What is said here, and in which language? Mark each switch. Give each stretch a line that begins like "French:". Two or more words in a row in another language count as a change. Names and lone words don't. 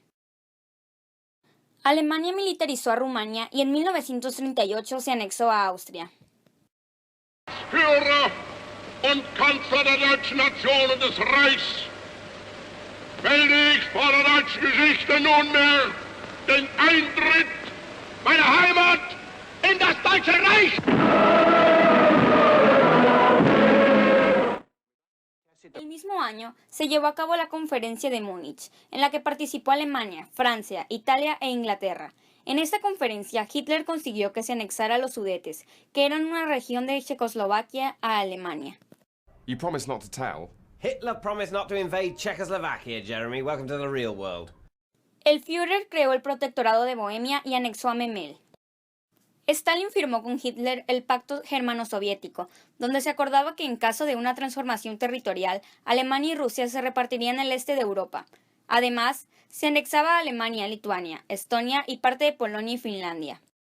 Spanish: Alemania militarizó a Rumania y en 1938 se anexó a Austria.
German: Führer und Kanzler der deutschen Nation und des Reichs, melde ich vor der deutschen Geschichte nunmehr den Eintritt meiner Heimat in das Deutsche Reich.
Spanish: El mismo año se llevó a cabo la Conferencia de Múnich, en la que participó Alemania, Francia, Italia e Inglaterra. En esta conferencia, Hitler consiguió que se anexara a los Sudetes, que eran una región de Checoslovaquia, a Alemania.
English: You promised not to tell. Hitler promised not to invade Czechoslovakia, Jeremy. Welcome to the real world.
Spanish: El Führer creó el Protectorado de Bohemia y anexó a Memel. Stalin firmó con Hitler el Pacto Germano-Soviético, donde se acordaba que en caso de una transformación territorial, Alemania y Rusia se repartirían el este de Europa. Además, se anexaba a Alemania, Lituania, Estonia y parte de Polonia y Finlandia.